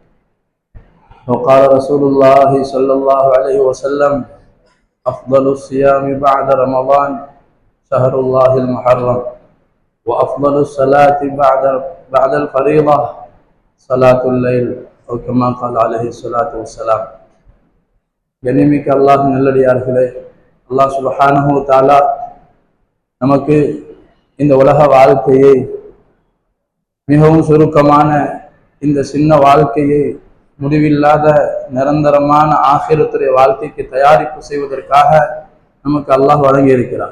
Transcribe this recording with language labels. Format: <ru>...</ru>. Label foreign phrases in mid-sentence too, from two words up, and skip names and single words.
<ar>وقال رسول الله صلى الله عليه وسلم أفضل الصيام بعد رمضان شهر الله المحرم وأفضل الصلاة بعد الفريضة صلاة الليل أو كما قال عليه الصلاة والسلام.</ar> <ta>கண்ணியமிக்க அல்லாஹ் நல்லடியார்களே, அல்லாஹ்</ta> <ar>سبحانه وتعالى</ar> <ta>நமக்கு இந்த உலக வாழ்க்கையை, மிகவும் சுருக்கமான இந்த சின்ன வாழ்க்கையை முடிவில்லாத நிரந்தரமான ஆகிரத்துடைய வாழ்க்கைக்கு தயாரிப்பு செய்வதற்காக நமக்கு அல்லாஹ் வழங்கி இருக்கிறார்.</ta>